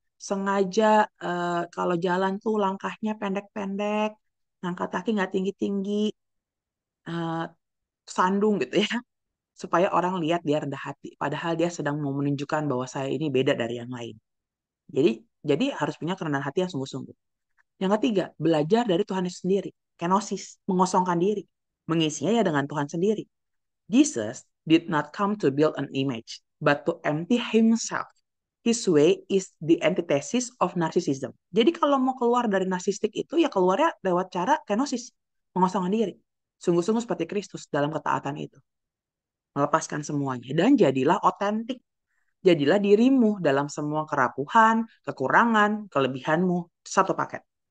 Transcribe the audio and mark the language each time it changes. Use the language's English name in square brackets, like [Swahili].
[Indonesian] Sengaja kalau jalan tuh langkahnya pendek-pendek, ngangkat kaki nggak tinggi-tinggi, eh, sandung gitu ya, supaya orang lihat dia rendah hati. Padahal dia sedang mau menunjukkan bahwa saya ini beda dari yang lain. Jadi jadi harus punya kerendahan hati yang sungguh-sungguh. Yang ketiga, belajar dari Tuhan itu sendiri. Kenosis, mengosongkan diri. Mengisinya ya dengan Tuhan sendiri. [English] Jesus did not come to build an image, but to empty himself. His way is the antithesis of narcissism. [Indonesian] Jadi kalau mau keluar dari narsistik itu ya keluarnya lewat cara kenosis, mengosongkan diri. Sungguh-sungguh seperti Kristus dalam ketaatan itu. Melepaskan semuanya dan jadilah otentik. Jadilah dirimu dalam semua kerapuhan, kekurangan, kelebihanmu, satu paket.